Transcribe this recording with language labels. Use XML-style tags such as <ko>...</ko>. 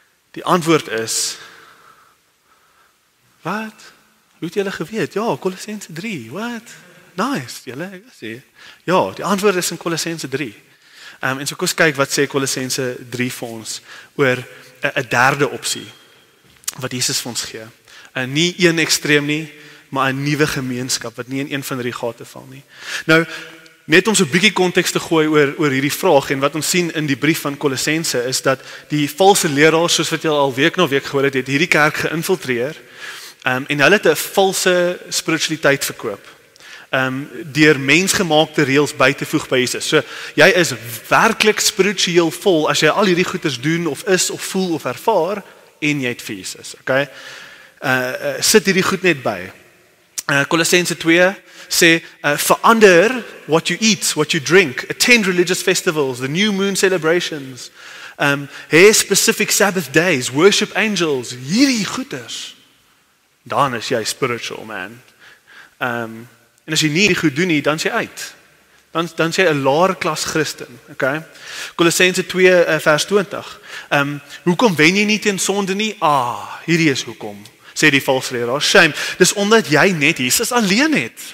<af>Die antwoord is, wat? Hoe het julle geweet? Ja, Kolossense 3, wat? Nice, julle sê. Ja, die antwoord is in Kolossense 3. En so kom ons kyk wat sê Kolossense 3 vir ons oor 'n derde opsie wat Jesus vir ons gee. Nie een ekstreem nie, maar 'n nuwe gemeenskap wat nie in een van die gate val nie. Nou, Net om so 'n bietjie konteks te gooi oor hierdie vraag en wat ons sien in die brief van Kolossense is dat die valse leraars, soos wat julle al week na week gehoor het hierdie kerk geïnfiltreer en hulle het 'n valse spiritualiteit verkoop. Deur mensgemaakte reëls by te voeg by Jesus. So jy is werklik spiritueel vol as jy al hierdie goeders doen of is of voel of ervaar en jy het vir Jesus. Okay? Sit hierdie goed net by. Kolossense 2 sê verander</af> <en>what you eat, what you drink, attend religious festivals, the new moon celebrations, have specific Sabbath days, worship angels,</en> <af>hierdie goeders. Dan is jy spiritual, man. En as jy nie die goed doen nie, dan is jy uit. Dan is jy 'n laer klas Christen, okay? Kolossense 2 vers 20. Hoekom wen jy nie teen sonde nie? Hierdie is hoekom. Sê die valse leraar, shame. Dis omdat jy net Jesus alleen het.</af>